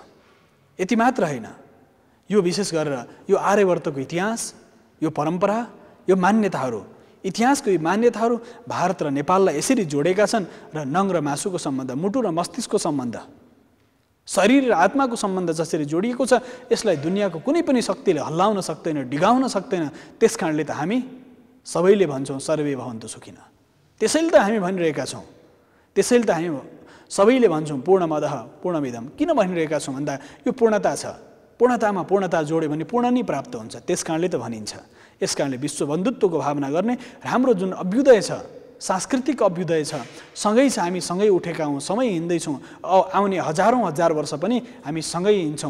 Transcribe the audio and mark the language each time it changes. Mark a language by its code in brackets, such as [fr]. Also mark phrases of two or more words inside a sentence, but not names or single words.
[ne] यति मात्र होइन, यो विशेष गरेर यो आर्यवर्तको इतिहास, यो परम्परा, यो मान्यताहरू, इतिहासको यी मान्यताहरू भारत र नेपाललाई यसरी जोडेका छन् र नङ र मासुको सम्बन्ध, मुटु र मस्तिष्कको सम्बन्ध, शरीर र आत्माको सम्बन्ध जसरी जोडिएको छ, यसलाई दुनियाँको कुनै पनि शक्तिले हल्लाउन सक्दैन, डिगाउन सक्दैन। त्यसकारणले त हामी सबैले भन्छौँ [sa] सर्वे भवन्तु सुखिनः। [ne] त्यसैले त हामी भनिरहेका छौँ, त्यसैले त हामी सबैले भन्छौँ [sa] पूर्णमदः पूर्णमिदं, [ne] किन भनिरहेका छौँ भन्दा यो पूर्णता छ, पूर्णतामा पूर्णता जोड्यो भने पूर्ण नै प्राप्त हुन्छ, त्यस कारणले त भनिन्छ। यस कारणले विश्व बन्धुत्वको भावना गर्ने हाम्रो जुन अभ्युदय छ, सांस्कृतिक अभ्युदय छ, सँगै छ, हामी सँगै उठेका हौँ, सँगै हिँड्दैछौँ, आउने हजारौँ हजार वर्ष पनि हामी सँगै हिँड्छौँ।